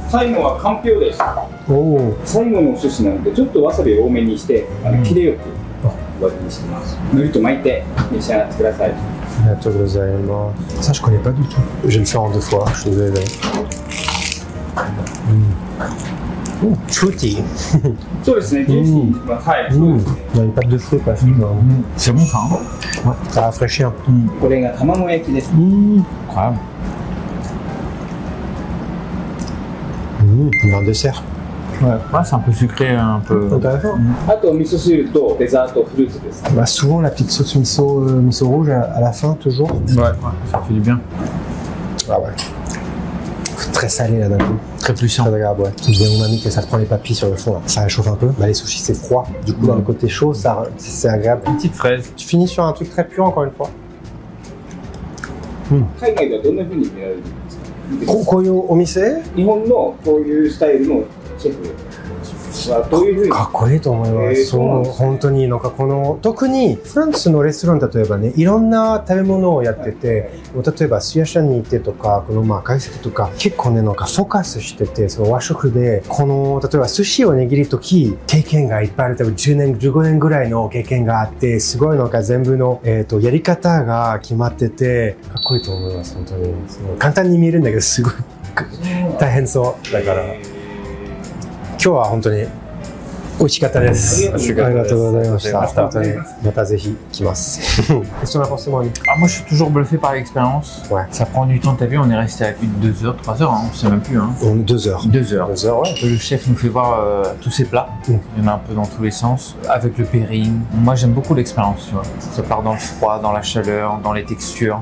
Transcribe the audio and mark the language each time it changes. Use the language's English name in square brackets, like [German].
[Japanese] 最後はかんぴょうです。 Oh. 最後のお寿司なのでちょっとわさびを多めにして切れよく終わりにしてます。海苔と巻いて召し上がってください。 Arigatou gozaimasu. [French] Ça je connais pas du tout. Je vais le faire en 2 fois, je suis désolé. [English] Fruity. [Japanese] そうですね、ジューシー、はい、そうですね。 [French] Il y a une pâte de fruits, quoi. C'est bon ça, hein? Ouais, ça rafraîchit un peu. [Japanese] これが卵焼きです。 [French] Incroyable. Un dessert. Ouais, c'est un peu sucré, un peu. Intéressant. [Japanese] あと味噌汁とデザートフルーツです。 [French] Bah, souvent, la petite sauce miso rouge à la fin, toujours. Ouais, ça fait du bien. Ah ouais. Très salé là d'un coup. Très puissant. Très agréable, ouais. C'est bien umami que ça te prend les papilles sur le fond là. Ça réchauffe un peu. Bah, les sushis c'est froid. Du coup, là, le côté chaud, c'est agréable. Une petite fraise. Tu finis sur un truc très pur encore une fois. [Japanese] 海外ではどんな風に見られるんですか？こういうお店日本のこういうスタイルのシェフはどういう風に？かっこいいと思います。そう、本当になんかこの、特にフランスのレストラン例えばね、いろんな食べ物をやってて、例えばスヤシャに行ってとか、このまあ懐石とか、結構ね、なんかフォーカスしてて、その和食で、この、例えば寿司を握るとき、経験がいっぱいある、多分10年、15年ぐらいの経験があって、すごいなんか全部の、やり方が決まってて、かっこいいと思います、本当に。すごい簡単に見えるんだけど、すごい大変そう。だから、今日は本当に美味しかったです。ありがとうございました。本当にまたぜひ来ます。 [French] Qu'est-ce qu'on a pensé, moi? Ah, moi je suis toujours bluffé par l'expérience. Ouais. Ça prend du temps, t'as vu, on est resté à plus de 2 heures, 3 heures, hein, on sait même plus. Hein. 2 heures. 2 heures. 2 heures, ouais. Le chef nous fait voir tous ses plats. Il y en a un peu dans tous les sens. Avec le pairing. Moi j'aime beaucoup l'expérience, tu vois. Ça part dans le froid, dans la chaleur, dans les textures.